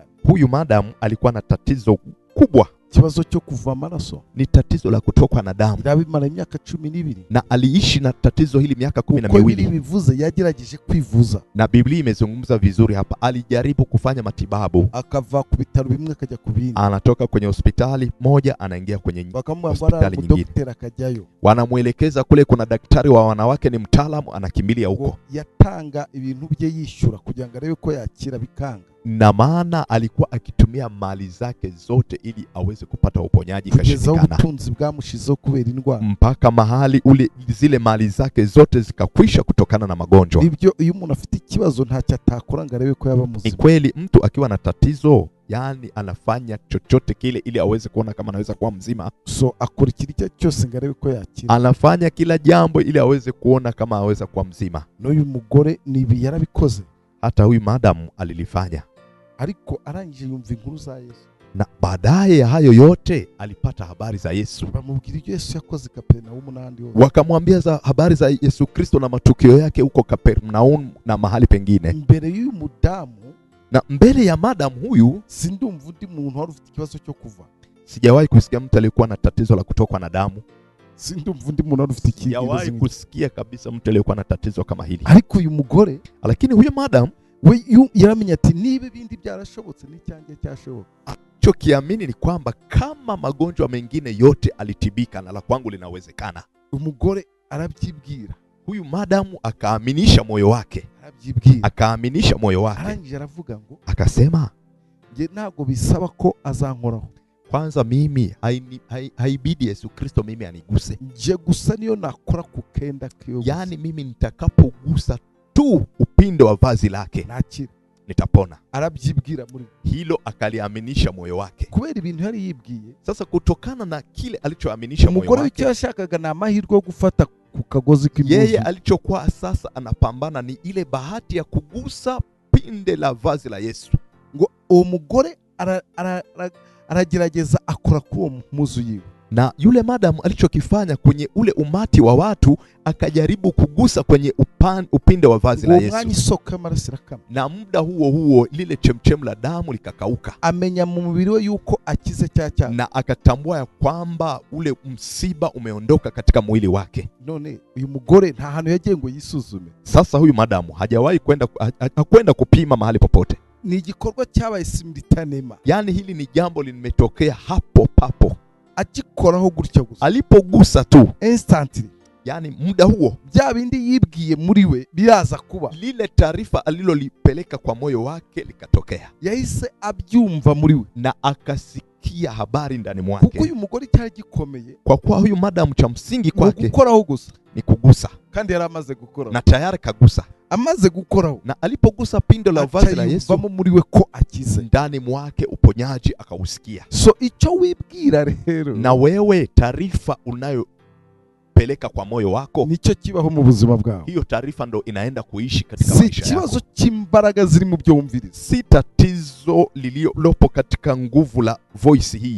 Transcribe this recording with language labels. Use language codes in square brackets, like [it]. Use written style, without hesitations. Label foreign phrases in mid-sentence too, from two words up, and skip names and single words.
[sw] Huyu madamu alikuwa na tatizo kubwa. [rw] Ikibazo cyo kuva amaraso, [sw] ni tatizo la kutokwa na damu. [rw] Irabimara imyaka 12. [sw] Na aliishi na tatizo hili miaka 12. [rw] Uko bivuze yagerageje kwivuza. [sw] Na Biblia imezungumza vizuri hapa. Alijaribu kufanya matibabu, [rw] akava ku bitaro bimwe akajya ku bindi. [sw] Anatoka kwenye hospitali moja anaingia kwenye hospitali nyingine. Wanamuelekeza kule kuna daktari wa wanawake, ni mtaalamu, anakimbilia huko. [rw] Yatanga ibintu bye yishura kugira ngo arebe ko yakira, bikanga. [sw] Na maana alikuwa akitumia mali zake zote ili aweze kupata uponyaji, kashindikana. [rw] Ubutunzi bwamushizeho kubera indwara, [sw] mpaka mahali zile mali zake zote zikakwisha kutokana na magonjwa. [rw] Ibyo iyo umuntu afite ikibazo ntacyo atakora ngo arebe ko yaba muzima. [sw] Ni kweli mtu akiwa na tatizo, yani anafanya chochote kile ili aweze kuona kama anaweza kuwa mzima. [rw] So akora ikintu cyose ngo arebe ko yakira. [sw] Anafanya kila jambo ili aweze kuona kama aweza kuwa mzima. [rw] N'uyu mugore nibi yarabikoze. [sw] Hata huyu madamu alilifanya. [rw] ariko arangije yumva inkuru za Yesu. [sw] Na baadaye ya hayo yote alipata habari za Yesu. [rw] Bamubwira Yesu yakoze Kapernaumu n'ahandi hose. [sw] Wakamwambia za habari za Yesu Kristo na matukio yake huko Kapernaumu na mahali pengine. [rw] Mbere y'uyu mudamu, [sw] na mbele ya madam huyu, [rw] sindumva undi muntu wari ufite ikibazo cyo kuva. [sw] Sijawahi kusikia mtu aliyekuwa na tatizo la kutokwa na damu. [rw] Sindumva undi muntu wari ufite ikibazo. [sw] Sijawahi kusikia kabisa mtu aliyekuwa na tatizo kama hili. [rw] Ariko uyu mugore, [sw] lakini huyo madam [rw] we yaramenya ati niba ibindi byarashobotse n'icyange cyashoboka. [sw] Kiamini ni kwamba kama magonjwa mengine yote alitibika na la kwangu linawezekana. [rw] Umugore arabyibwira. [sw] Huyu madamu akaaminisha moyo wake. Akaaminisha moyo wake. [rw] Arangije aravuga ngo, [sw] akasema, [rw] nge ntago bisaba ko azankoraho. [sw] Kwanza mimi haibidi Yesu Kristo mimi aniguse. [rw] Nje gusa niyo nakora kukenda kiyo. [sw] Yani mimi nitakapogusa tu upinde wa vazi lake [rw] nakira, [sw] nitapona. [rw] Arabyibwira muri [sw] hilo, akaliaminisha moyo wake. [rw] Kubera ibintu yari yibwiye. [sw] Sasa kutokana na kile alichoaminisha moyo wake, [rw] umugore icyo yashakaga na amahirwe yo gufata ku kagozi k'impuzu. [sw] Yeye alichokuwa sasa anapambana ni ile bahati ya kugusa pinde la vazi la Yesu. [rw] Ngo uwo mugore aragerageza akora kuri uwo mpuzu yiwe. [sw] Na yule madamu alichokifanya kwenye ule umati wa watu, akajaribu kugusa kwenye upinde wa vazi la Yesu. Na muda huo lile chemchem la damu likakauka. [rw] Amenya mu mubiri we yuko akize cyacha. [sw] Na akatambua ya kwamba ule msiba umeondoka katika mwili wake. [rw] None uyu mugore nta hantu yagiye ngo yisuzume. [sw] Sasa huyu madamu hajawahi kwenda kupima mahali popote. [rw] Ni igikorwa cyabaye simultanema. [sw] Yani hili ni jambo limetokea hapo papo. [rw] Akikoraho gutya gusa, [sw] alipogusa tu [en] instantly, [sw] yani muda huo [rw] bya bindi yibwiye muri we biraza kuba. [sw] Lile taarifa alilolipeleka kwa moyo wake likatokea. [rw] Yahise abyumva muri we [sw] na akasikia habari ndani mwake. [rw] Kuko uyu mugore cyari gikomeye, [sw] kwa kuwa huyu madam cha msingi kwake [rw] gukoraho gusa [sw] ni kugusa, [rw] kandi yari amaze gukora [sw] na tayari kagusa. [rw] Amaze gukoraho, [sw] na alipogusa pindo la vazi la Yesu, [rw] muri we ko akize, [sw] ndani mwake uponyaji akausikia. [rw] So icyo wibwira rero, [sw] na wewe taarifa unayopeleka kwa moyo wako, [rw] nicyo kibaho mu buzima bwawe. [sw] Hiyo taarifa ndo inaenda kuishi katika maisha yako. [rw] Si kibazo cy'imbaraga ziri mu byo wumviriza, [sw] si tatizo lililopo katika nguvu la voice hii,